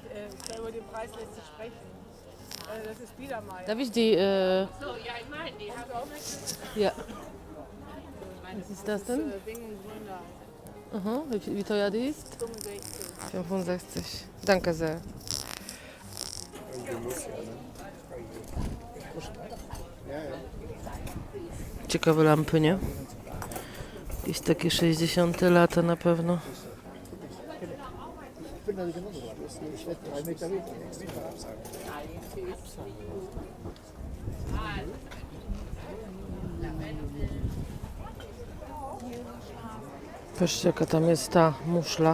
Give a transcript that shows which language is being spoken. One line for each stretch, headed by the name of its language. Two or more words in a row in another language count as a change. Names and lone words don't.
German: Über den Preis lässt sich sprechen. Das ist Biedermeier. Darf ich die... So, ja, ich meine, die haben auch nicht. Ja. Was ist das denn? Wing und Wunder. Aha, wie teuer die ist? 65. 65. Danke sehr.
Polish: Ciekawe lampy, nie? Jakieś takie 60 lata na pewno. Patrzcie, jaka tam jest ta muszla.